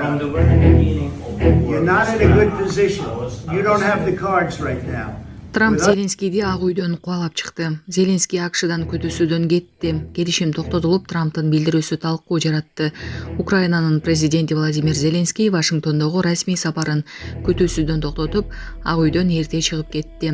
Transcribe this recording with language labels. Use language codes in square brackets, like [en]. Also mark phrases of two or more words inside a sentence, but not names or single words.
[en] You're not in a good position. You don't have the cards right now. [ky] Трамп Зеленскийди Ак үйдөн кубалап чыкты. Зеленский АКШдан күтүүсүдөн кетти. Келишим токтотулуп, Трамптын билдирүүсү талкуу жаратты. Украинанын президенти Владимир Зеленский Вашингтондогу расмий сапарын күтүүсүдөн токтотуп, Ак үйдөн эрте чыгып кетти.